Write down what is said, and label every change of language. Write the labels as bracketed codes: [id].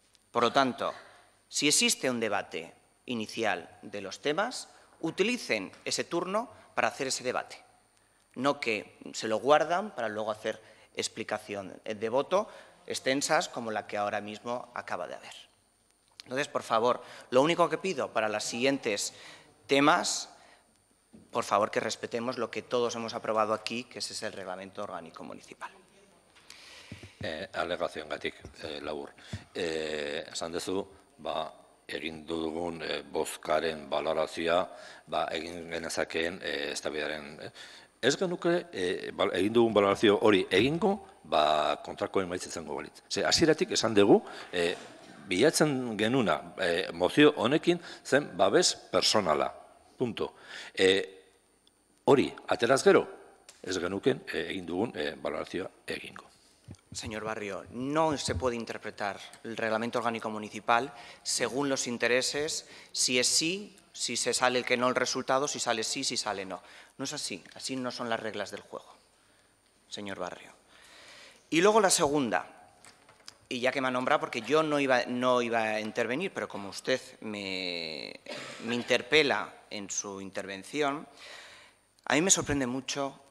[es] Por lo tanto, si existe un debate inicial de los temas, utilicen ese turno para hacer ese debate, no que se lo guardan para luego hacer explicación de voto extensas como la que ahora mismo acaba de haber. Entonces, por favor, lo único que pido para los siguientes temas, por favor, que respetemos lo que todos hemos aprobado aquí, que ese es el reglamento orgánico municipal. [eu] Alegazioengatik labur. Esan duzu, egin dugun bozkaren balorazioa egin genezakeen eztabaidaren. Ez genuke egin dugun balorazio hori egingo, kontrako emaitza izango balitz. Hasieratik esan dugu, bilatzen genuna mozio honekin zen babes personala. Punto. Hori, ateraz gero, ez genuken egin dugun balorazioa egingo. [es] Señor Barrio, no se puede interpretar el reglamento orgánico municipal según los intereses, si es sí, si se sale que no el resultado, si sale sí, si sale no. No es así, así no son las reglas del juego, señor Barrio. Y luego la segunda, y ya que me ha nombrado, porque yo no iba a intervenir, pero como usted me interpela en su intervención, a mí me sorprende mucho